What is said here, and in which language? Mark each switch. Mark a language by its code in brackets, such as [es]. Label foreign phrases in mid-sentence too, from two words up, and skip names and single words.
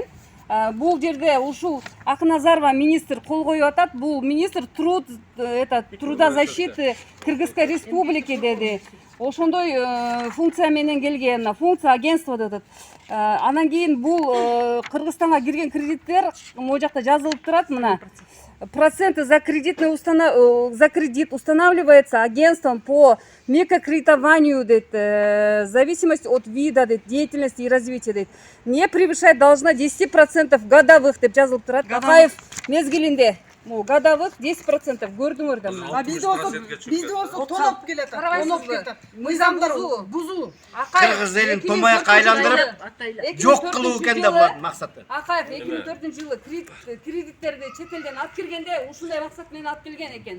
[ky] Бул жерде ушул Акназарова министр кол коюп атат. [ru] Бул министр трудозащиты Кыргызской республики деди. [ky] Ошондой функция менен келген, [ru] функция агентства [ky] дедет. Анан кийин бул Кыргызстанга кирген кредиттер могу жакта жазылып турат мына. [ru] Проценты за кредит устанавливается агентством по микрокредитованию, в зависимости от вида деятельности и развития. Не превышать должна 10% годовых, [ky] деп жазылып турат. Акаев мезгилинде годовых 10% көрдүңөр да мына. Бизде болсо тоноп келет. Мыйзамдар бузуу. Кыргыз элин томаяк айландырып, жок кылуу экен да булардын максаты. Акаев 2004 жылы кредиттерди чет элден алып киргенде ушундай максат менен алып келген экен.